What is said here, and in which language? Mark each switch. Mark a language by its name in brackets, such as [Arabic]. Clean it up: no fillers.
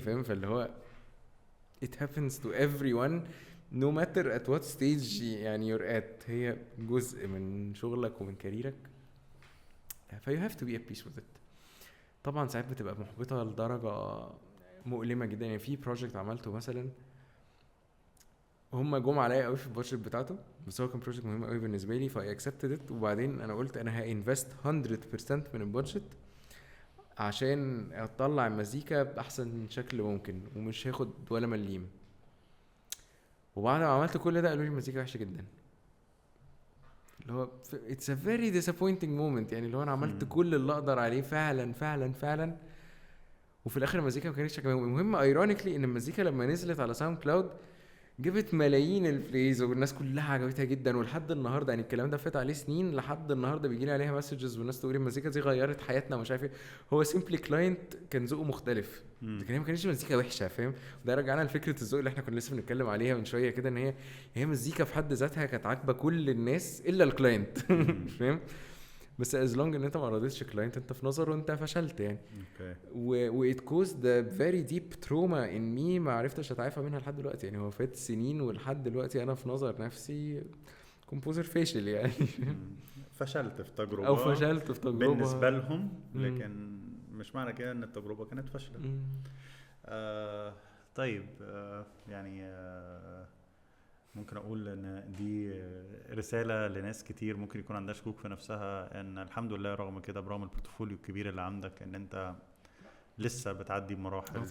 [Arabic] فاهم؟ فاللي هو [English] it happens to everyone no matter at what stage [Arabic] يعني [English] you're at. [Arabic] هي جزء من شغلك ومن كاريرك، ف [English] you have to be at peace with it. [Arabic] طبعا ساعات بتبقى محبطه لدرجه مؤلمه جدا. يعني في بروجكت عملته مثلا هم جم عليا قوي في البادجت بتاعته، بس هو كان بروجكت مهم قوي بالنسبه لي [English] فاي expected it. [Arabic] وبعدين انا قلت انا هانفست 100% من البادجت عشان اطلع المزيكا باحسن شكل ممكن ومش هاخد ولا مليم. وبعد ما عملت كل ده قالوا لي المزيكا وحشه جدا، اللي هو [English] it's a very disappointing moment. [Arabic] يعني اللي هو انا عملت كل اللي اقدر عليه فعلا فعلا فعلا، وفي الاخر المزيكا ما كانتش عجباني. المهم ايرونيكلي ان المزيكا لما نزلت على ساوند كلاود جبت ملايين البلايز والناس كلها عجبتها جدا. ولحد النهارده يعني الكلام ده فات عليه سنين، لحد النهارده بيجي لي عليها مسجز والناس تقول المزيكا دي غيرت حياتنا ومش عارف ايه. هو سيمبلي كلاينت كان ذوقه مختلف، لكن هي ما كانتش مزيكا وحشه. فاهم؟ وده رجعنا لفكره الذوق اللي احنا كنا لسه بنتكلم عليها من شويه كده، ان هي مزيكا في حد ذاتها كانت عاجبه كل الناس الا الكلاينت. فاهم؟ بس [English] as long ان [Arabic] انت ما رضيتش كلاينت، انت في نظره انت فشلت يعني. [English] و it caused a very deep trauma in me [Arabic] ما عرفتش اتعافى منها لحد دلوقتي. يعني هو فات سنين ولحد دلوقتي انا في نظر نفسي كومبوزر فاشل يعني. فشلت في تجربة او فشلت في تجربة بالنسبة لهم، لكن مش معنى كده ان التجربة كانت فاشلة. طيب يعني ممكن اقول ان دي رسالة لناس كتير ممكن يكون عندها شكوك في نفسها، ان الحمد لله رغم كده برغم البورتفوليو الكبير اللي عندك ان انت لسه بتعدي بمراحل.